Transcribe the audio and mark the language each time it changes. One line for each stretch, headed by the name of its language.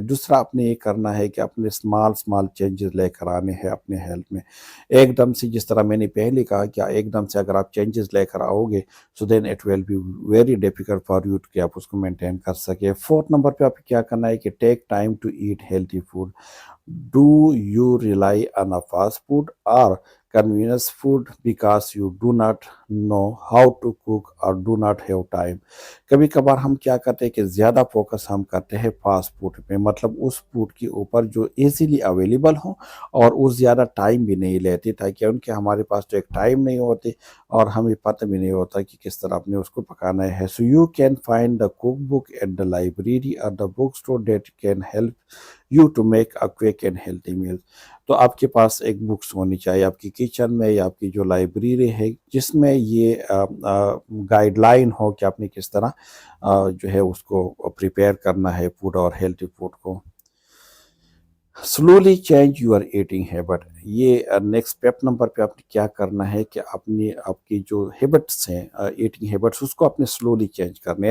Urdu: دوسرا آپ نے یہ کرنا ہے کہ اپنے اسمال چینجز لے کر آنے ہیں اپنے ہیلتھ میں. ایک دم سے, جس طرح میں نے پہلے کہا کہ ایک دم سے اگر آپ چینجز لے کر آؤ گے
English: so then it will be very difficult for you
Urdu: کہ آپ اس کو مینٹین کر سکے. فورتھ نمبر پہ آپ کیا کرنا ہے کہ
English: Take time to eat healthy food. Do you rely on a fast food or convenience food because you do not know how to cook or do not have time?
Urdu: کبھی کبھار ہم کیا کرتے ہیں کہ زیادہ فوکس ہم کرتے ہیں فاسٹ فوڈ پہ, مطلب اس فوڈ کے اوپر جو ایزیلی اویلیبل ہوں اور وہ زیادہ ٹائم بھی نہیں لیتے, تاکہ ان کے ہمارے پاس تو ایک ٹائم نہیں ہوتے اور ہمیں پتہ بھی نہیں ہوتا کہ کس طرح اپنے اس کو پکانا ہے.
English: So you can find the cookbook at the library or the bookstore that can help you to make a quick and healthy meal.
Urdu: تو آپ کے پاس ایک بکس ہونی چاہیے آپ کی کچن میں یا آپ کی جو لائبریری ہے, جس میں یہ گائیڈ لائن ہو کہ آپ نے کس طرح جو ہے اس کو پریپیئر کرنا ہے فوڈ اور ہیلتھی فوڈ کو.
English: Slowly change your eating habit.
Urdu: یہ نیکسٹ اسٹیپ نمبر پہ آپ نے کیا کرنا ہے کہ آپ کی جو ہیبٹس ہیں ایٹنگ ہیبٹس اس کو آپ نے سلولی چینج کرنا ہے.